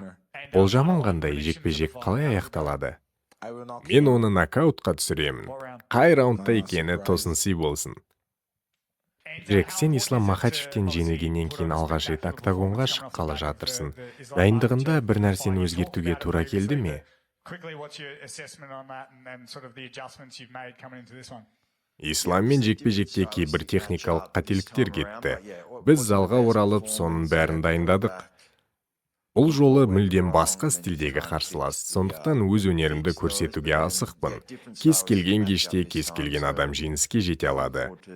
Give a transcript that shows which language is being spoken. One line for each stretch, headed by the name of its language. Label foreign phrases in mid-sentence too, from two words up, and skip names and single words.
Kazakh: Болжамың қандай, жекпе-жек қалай аяқталады? Мен оны нокаутқа түсіремін. Қай раундта екені тосын болсын. Джек, сен Ислам Махачевтен жеңілгеннен кейін алғаш рет октагонға шыққалы жатырсың. Дайындығында бір нәрсені өзгертуге тура келді ме?
English: quickly, what's your assessment on that and sort of the adjustments you've made coming into this one?
Kazakh: Исламмен жекпе-жекте кейбір техникалық қателіктер кетті. Біз залға оралып, соның бәрін дайындадық. Бұл жолы мүлдем басқа стильдегі қарсылас, сондықтан өз өнерімді көрсетуге асықпын. Кез келген кеште кез келген адам жеңіске жете алады.